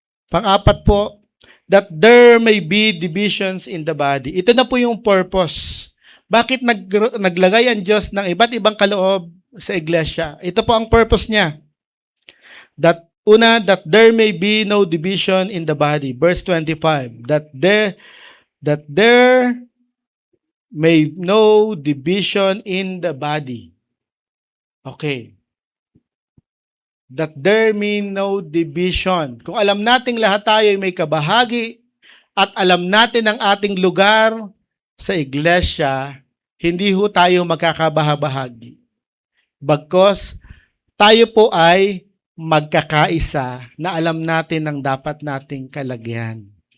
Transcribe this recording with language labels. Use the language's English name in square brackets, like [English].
[Filipino] Pang-apat po, [English] that there may be divisions in the body. [Filipino] Ito na po yung purpose. Bakit naglagay ang Diyos ng iba't ibang kaloob sa iglesia? Ito po ang purpose niya. [English] That there may be no division in the body. Verse 25, that there may no division in the body. Okay. That there may no division. [Filipino] Kung alam nating lahat tayo ay may kabahagi at alam natin ang ating lugar sa iglesia, hindi ho tayo magkakabahabahagi. Bagkus, tayo po ay magkakaisa na alam natin ang dapat nating kalagyan.